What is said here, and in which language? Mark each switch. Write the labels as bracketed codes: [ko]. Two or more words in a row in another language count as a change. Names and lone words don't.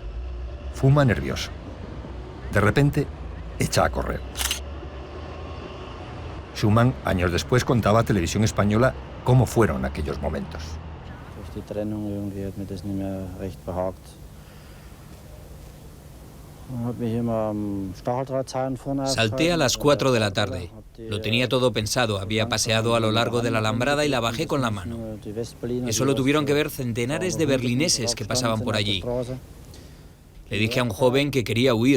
[es] Fuma nervioso. De repente, echa a correr. Schumann, años después, contaba a Televisión Española cómo fueron aquellos momentos. [de] Durch die Trennung irgendwie hat mir das nicht mehr recht behagt. [es] Salté a las 4 de la tarde. Lo tenía todo pensado, había paseado a lo largo de la alambrada y la bajé con la mano. Eso lo tuvieron que ver centenares de berlineses que pasaban por allí. Le dije a un joven que quería huir.